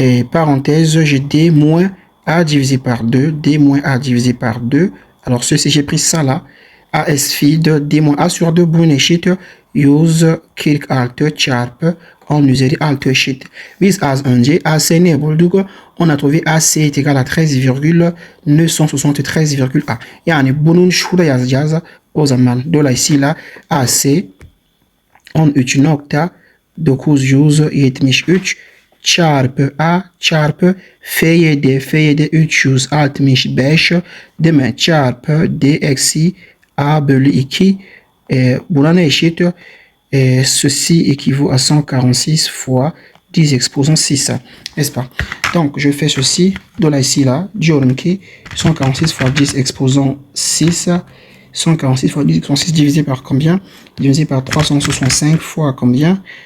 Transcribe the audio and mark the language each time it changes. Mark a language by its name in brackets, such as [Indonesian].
[French] Parenthèse, j'ai D moins A divisé par 2, D moins A divisé par 2. Alors ceci, j'ai pris ça là. [Turkish] AS feed, D moins A sur 2, bunun eşit 146 çarpı 10 üzeri 6 eşit. Biz az önce AC ne bulduk? [French] On a trouvé AC est égal à 13,973,A. [Turkish] Yani bunun şurada yazacağız. O zaman dolayısıyla AC 13,973 çarpı A çarpı FYD 365 değil mi? Çarpı D eksi A bölü 2 buna ne eşit? [French] Ceci équivaut à 146 fois 10 exposant 6, n'est-ce pas? Donc je fais ceci, de là ici là, [Turkish] diyorum ki [French] 146 fois 10 exposant 6 146 fois 10 exposant 6 divisé par combien? Divisé par 365 fois combien?